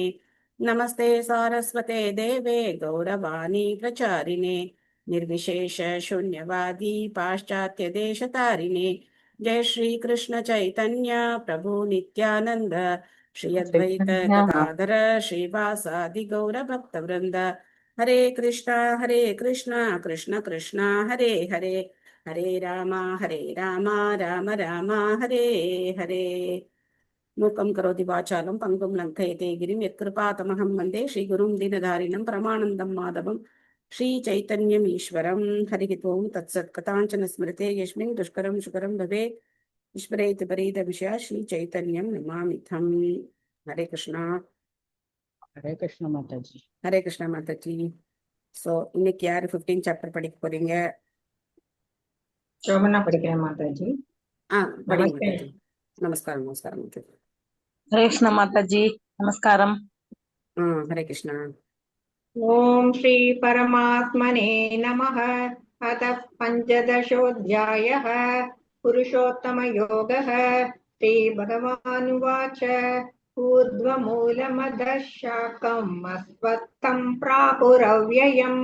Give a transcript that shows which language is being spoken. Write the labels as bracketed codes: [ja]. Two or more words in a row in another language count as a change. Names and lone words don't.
[sa] नमस्ते सारस्वते देवे गौरवाणी प्रचारिणे निर्विशेष शून्यवादी पाश्चात्यदेशतारिणे। जय श्री कृष्ण चैतन्य प्रभु नित्यानंद श्री अद्वैत चैतन्य गदाधर श्रीवासादि गौरभक्तवृंद। हरे कृष्णा कृष्ण कृष्णा हरे हरे हरे राम राम राम हरे हरे। मूकं करोति वाचालं पङ्गुं लङ्घयते गिरिं यत्कृपातमहं वन्दे श्रीगुरुं दीनधारिणं परमानन्दं माधवं श्रीचैतन्यमीश्वरं। हरिः ओं तत्सत्। कथाञ्चन स्मृते यस्मिन् दुष्करं सुकरं भवेत् विस्मरेत् विषया श्रीचैतन्यं नमामिथम्। [hi] हरे कृष्णा। हरे कृष्ण माता जी। हरे कृष्णा माताजी। [ta] ஸோ இன்னைக்கு யாரு 15 சாப்டர் படிக்க போறீங்க? शोभना படிக்கிறேன் மாதாஜி. படிங்க நமஸ்தே. மாதாஜி. நமஸ்காரம் நமஸ்காரம் மாதாஜி. [hi] हरे कृष्ण माता जी नमस्कारम। हरे कृष्णा। [sa] ओम श्री परमात्मने नमः। अतः पञ्चदशोऽध्यायः पुरुषोत्तमयोगः। श्रीभगवानुवाच ऊर्ध्वमूलमधः शाखम् अस्त्वत्थं प्राहुरव्ययम्